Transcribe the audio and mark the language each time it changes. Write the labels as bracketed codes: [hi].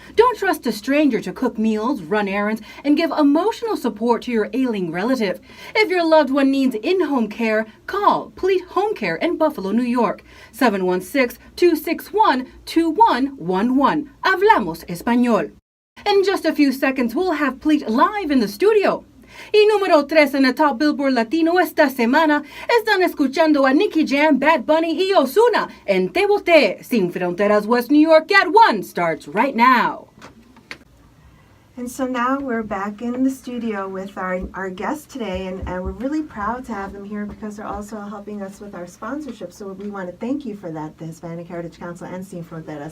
[en] Don't trust a stranger to cook meals, run errands, and give emotional support to your ailing relative. If your loved one needs in-home care, call Pleet Home Care in Buffalo, New York, 716-261-2111. [es] Hablamos Español. [en] In just a few seconds, we'll have Pleet live in the studio. [es] Y número 3 en [en] the top [es] Billboard Latino esta semana, están escuchando a Nicky Jam, Bad Bunny y Ozuna en Te Boté. [en] Sin Fronteras, West New York at 1 starts right now. And so now we're back in the studio with our guests today, and we're really proud to have them here because they're also helping us with our sponsorship. So we want to thank you for that, the Hispanic Heritage Council and Sin Fronteras.